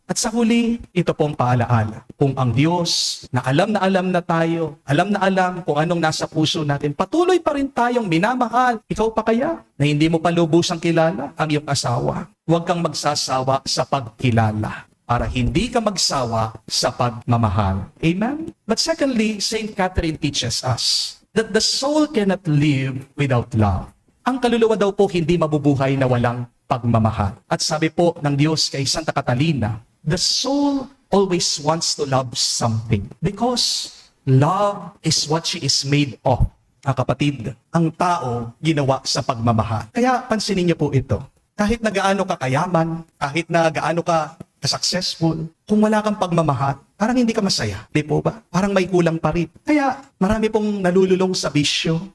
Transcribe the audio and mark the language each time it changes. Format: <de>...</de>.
<tl>At sa huli, ito pong paalaala. Kung ang Diyos na alam na tayo, alam na alam kung anong nasa puso natin, patuloy pa rin tayong minamahal. Ikaw pa kaya na hindi mo pa lubusang kilala ang iyong asawa? Huwag kang magsasawa sa pagkilala para hindi ka magsawa sa pagmamahal. Amen?</tl> <en>But secondly, Saint Catherine teaches us that the soul cannot live without love.</en> <tl>Ang kaluluwa daw po hindi mabubuhay na walang pagmamahal. At sabi po ng Diyos kay Santa Catalina,</tl> <en>the soul always wants to love something because love is what she is made of.</en> <tl>Kapatid, ang tao ginawa sa pagmamahal. Kaya pansinin niyo po ito. Kahit na gaano ka kayaman, kahit na gaano ka successful, kung wala kang pagmamahal, parang hindi ka masaya. Di po ba? Parang may kulang pa rin. Kaya marami pong nalululong sa bisyo.</tl>